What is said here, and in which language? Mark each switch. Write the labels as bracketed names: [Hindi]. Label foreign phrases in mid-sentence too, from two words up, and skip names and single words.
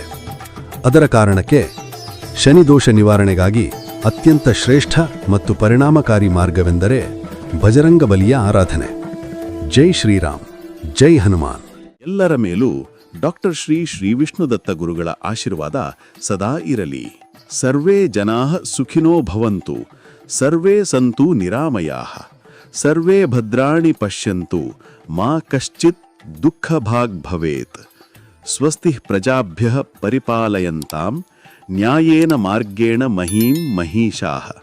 [Kannada] ಅದರ ಕಾರಣಕ್ಕೆ ಶನಿದೋಷ ನಿವಾರಣೆಗಾಗಿ ಅತ್ಯಂತ ಶ್ರೇಷ್ಠ ಮತ್ತು ಪರಿಣಾಮಕಾರಿ ಮಾರ್ಗವೆಂದರೆ ಬಜರಂಗ ಬಲಿಯ ಆರಾಧನೆ. ಜೈ ಶ್ರೀರಾಮ್, ಜೈ ಹನುಮಾನ್. ಎಲ್ಲರ ಮೇಲೂ ಡಾಕ್ಟರ್ ಶ್ರೀ ವಿಷ್ಣುದತ್ತ ಗುರುಗಳ ಆಶೀರ್ವಾದ ಸದಾ ಇರಲಿ. [Sanskrit] ಸರ್ವೇ ಜನಾಃ ಸುಖಿನೋ ಭವಂತು, ಸರ್ವೇ ಸಂತು ನಿರಾಮಯಾಃ, ಸರ್ವೇ ಭದ್ರಾಣಿ ಪಶ್ಯಂತು, ಮಾ ಕಶ್ಚಿತ್ ದುಃಖಭಾಗ್ ಭವೇತ್. ಸ್ವಸ್ತಿ ಪ್ರಜಾಭ್ಯಃ ಪರಿಪಾಲಯಂತಾಂ ನ್ಯಾಯೇನ ಮಾರ್ಗೇಣ ಮಹೀಂ ಮಹೀಷಾಃ.